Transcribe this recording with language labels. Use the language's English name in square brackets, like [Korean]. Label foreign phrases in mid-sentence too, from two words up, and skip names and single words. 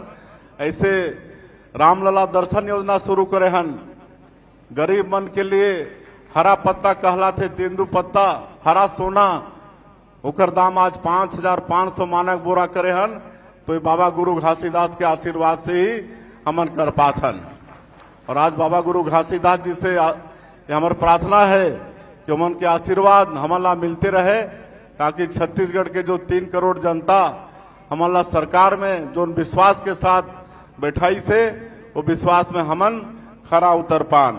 [Chhattisgarhi] ऐसे रामलला दर्शन योजना शुरू करे हन। गरीब मन के लिए हरा पत्ता कहला थे, तेंदू पत्ता हरा सोना, ओकर दाम आज 5500 मानक बोरा करे हन। तो ये बाबा गुरु घासीदास के आशीर्वाद से ही हमन कर पाथन। और आज बाबा गुरु घासीदास जी से हमारी प्रार्थना है कि उमन के आशीर्वाद हमला मिलते रहे, ताकि छत्तीसगढ़ के जो 3 करोड़ जनता हमला सरकार में जो विश्वास के साथ बैठाई से, वो विश्वास में हमन खरा उतर पान।